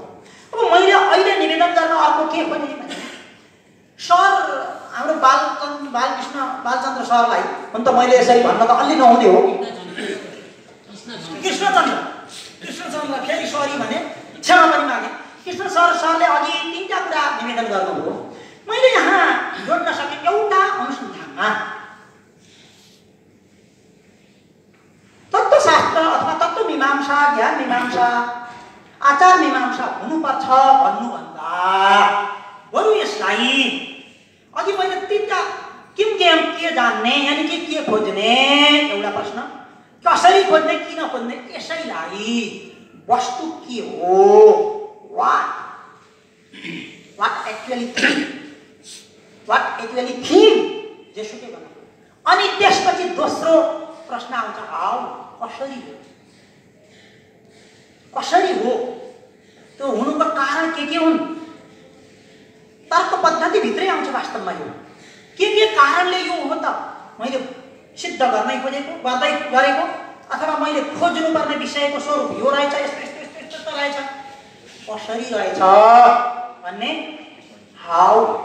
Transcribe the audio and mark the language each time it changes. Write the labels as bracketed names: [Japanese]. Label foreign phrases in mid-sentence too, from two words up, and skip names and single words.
[Nepali] अब मैले अहिले निवेदन गर्न अर्को के खोजेँ भने सर, हाम्रो बालचन्द्र सरलाई हुन त मैले यसरी भन्न त अलि नहुने हो कि कृष्णचन्द्र फेरि सरी भने क्षमा पनि मागे। कृष्ण सरले अघि 3टा कुरा निवेदन गर्नुभयो। मैले यहाँ जोड्न सकेँ एउटा अनुसन्धानमा तत्त्वशास्त्र अथवा तत्त्वमीमांसा, ज्ञान मीमांसा, आचार मीमांसा हुनुपर्छ भन्नुभन्दा बरु यसलाई अघि मैले 3टा के जान्ने यानी कि के खोज्ने, एउटा प्रश्न कसरी खोज्ने, किन खोज्ने, यसैलाई वस्तु के हो, [English] what actually theme [Nepali] जेसुकै भनौँ। अनि त्यसपछि दोस्रो प्रश्न आउँछ, हाउ, कसरी हो, त्यो हुनुको कारण के हुन्, तर्क पद्धति भित्रै आउँछ वास्तवमा। यो के कारणले यो हो त मैले सिद्ध गर्नै खोजेको गरेको, अथवा मैले खोज्नुपर्ने विषयको स्वरूप यो रहेछ, यस्तो रहेछ कसरी रहेछ भन्ने हाउ।